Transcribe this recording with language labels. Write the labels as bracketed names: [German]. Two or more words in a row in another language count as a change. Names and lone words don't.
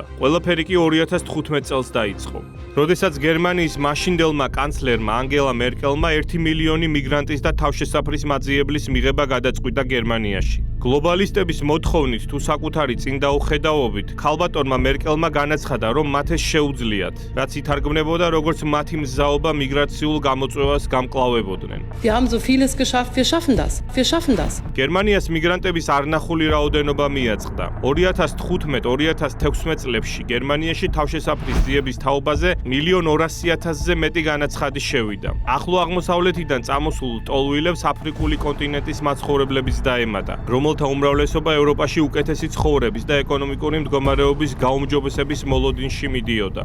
[Georgian] ყველაფერი კი 2015 წელს დაიწყო. როდესაც გერმანიის მაშინდელმა კანცლერმა ანგელა მერკელმა 1 მილიონი მიგრანტის და თავშესაფრის მაძიებლის მიღება გადაწყვიტა გერმანიაში. გლობალისტების მოთხოვნით თუ საკუთარი წინდაუხედავობით, ქალბატონმა მერკელმა განაცხადა, რომ მათ ეს შეუძლიათ, რაც ითარგმნებოდა როგორც მათი მზაობა მიგრაციულ გამოწვევას გამკლავებოდნენ. [German] Wir haben so vieles geschafft, wir schaffen das. Wir schaffen das. [Georgian] გერმანიას მიგრანტების არნახული რაოდენობა მიაწყდა. 2015-2016 წლებში გერმანიაში თავშესაფრის ძიების თაობაზე 1,200,000-ზე მეტი განაცხადი შევიდა. ახლო აღმოსავლეთიდან წამოსულ ლტოლვილებს აფრიკული კონტინენტის მაცხოვრებლების დაემატა, რომელთა უმრავლესობა ევროპაში უკეთესი ცხოვრების და ეკონომიკური მდგომარეობის გაუმჯობესების მოლოდინში მიდიოდა.